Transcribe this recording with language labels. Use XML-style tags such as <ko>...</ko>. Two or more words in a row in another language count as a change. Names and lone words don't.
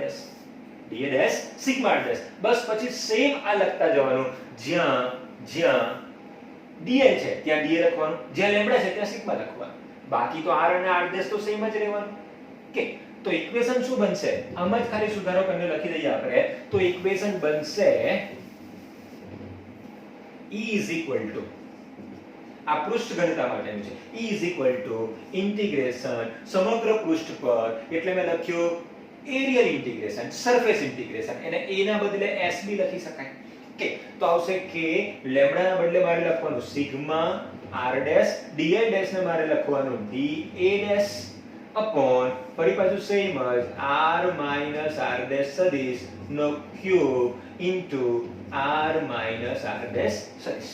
<gu>dA' સિગ્મા r'. બસ પછી સેમ આ લખતા જવાનું. જ્યાં dl છે ત્યાં dA લખવાનું, જ્યાં લેમ્બડા છે ત્યાં સિગ્મા લખવાનું. બાકી તો r અને r' તો સેમ જ રહેવાનું. ઓકે, તો ઇક્વેશન શું બનશે? આમ જ ખાલી સુધારો કરીને લખી દઈએ આપણે. તો ઇક્વેશન બનશે</gu> <en>E is equal to,</en> <gu>આ પૃષ્ઠ ઘનતા માટેનું છે,</gu> <en>E is equal to</en> <gu>ઇન્ટિગ્રેશન સમગ્ર પૃષ્ઠ પર, એટલે મેં લખ્યું</gu> <en>aerial integration, surface integration.</en> <gu>એને a ના બદલે s બી લખી શકાય. ઓકે, તો આવશે કે લેમ્બડા ના બદલે મારે લખવાનું સિગ્મા r', dl' ને મારે લખવાનું dA' અપોન ફરી પાછું સેમ જ r - r' સદિશ નો ક્યુબ ઇન્ટુ r - r' સદિશ.</gu>